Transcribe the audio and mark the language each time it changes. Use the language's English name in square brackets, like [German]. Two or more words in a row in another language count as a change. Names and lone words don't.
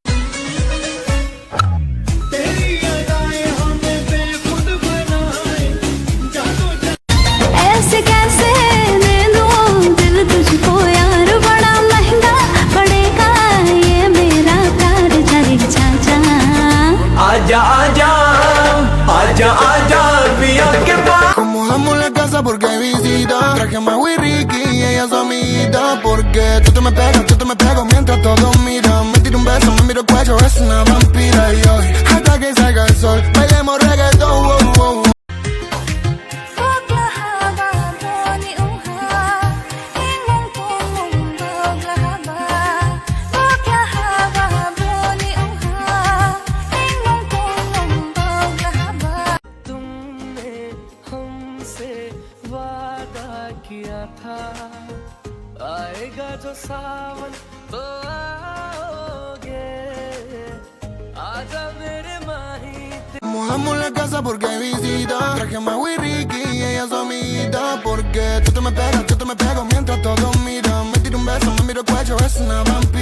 [Hindi] ऐसे कैसे दे दूं दिल तुझको यार, बड़ा महंगा पड़ेगा ये मेरा प्यार जाए चाचा. आजा आजा आजा आजा पिया के पास. [Spanish] Como damos la casa porque hay visita, traje más whisky y ella es amiguita. Porque tú te me pegas mientras todos miran. Me tiro un beso, me miro el cuello, es una vampira. Y hoy, hasta que salga el sol, bailemos reggaetón, wow, wow. [Hindi] तुमने हमसे वादा किया था, आएगा जो सावन तो आओगे, आजा मेरे माही. [Spanish] Como damos la casa porque hay visita, traje más whisky y ella es amiguita. Porque tú te me pegas mientras todos miran. Me tiro un beso, me miro el cuello, es una